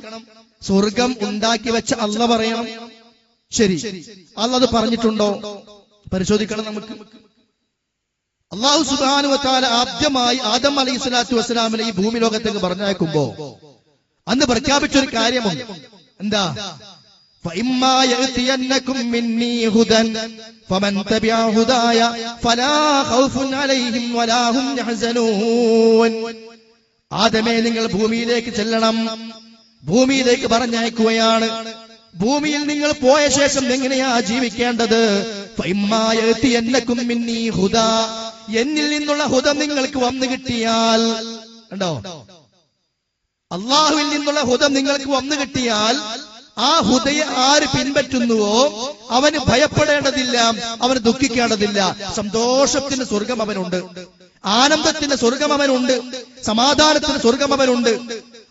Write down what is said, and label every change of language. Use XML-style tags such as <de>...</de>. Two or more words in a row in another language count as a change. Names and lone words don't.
<ml>സ്വർഗം ഉണ്ടാക്കി വെച്ച അല്ലാഹ് പറയണം. ശരി, അല്ലാഹ് അത് പറഞ്ഞിട്ടുണ്ടോ? പരിശോധിക്കണം നമുക്ക്.</ml> <ar>الله سبحانه و تعالى</ar> <ml>ആദ്യമായി ആദം</ml> <ar>عليه الصلاة والسلام</ar> <ml>ഈ ഭൂമി ലോകത്തേക്ക് പറഞ്ഞയക്കുമ്പോ അന്ന് പ്രഖ്യാപിച്ചൊരു കാര്യമുണ്ട്. എന്താ?</ml> <ar>فإما يأتينكم مني هدى فمن تبع هداي فلا خوف عليهم ولا هم يحزنون.</ar> <ml>ആദമേ, നിങ്ങൾ ഭൂമിയിലേക്ക് ചെല്ലണം. ഭൂമിയിലേക്ക് പറഞ്ഞയക്കുകയാണ്. ഭൂമിയിൽ നിങ്ങൾ പോയ ശേഷം എങ്ങനെയാ ജീവിക്കേണ്ടത്?</ml> <ar>فإما يأتينكم مني هدى,</ar> <ml>എന്നിൽ നിന്നുള്ള ഹുദ നിങ്ങൾക്ക് വന്നു കിട്ടിയാൽ, കണ്ടോ, അല്ലാഹുവിൽ നിന്നുള്ള ഹുദ നിങ്ങൾക്ക് വന്നു കിട്ടിയാൽ ആ ഹുദയെ ആര് പിൻപറ്റുന്നുവോ അവന് ഭയപ്പെടേണ്ടതില്ല, അവന് ദുഃഖിക്കേണ്ടതില്ല. സന്തോഷത്തിന് സ്വർഗം അവനുണ്ട്, ആനന്ദത്തിന് സ്വർഗം അവനുണ്ട്, സമാധാനത്തിന് സ്വർഗം അവനുണ്ട്.</ml>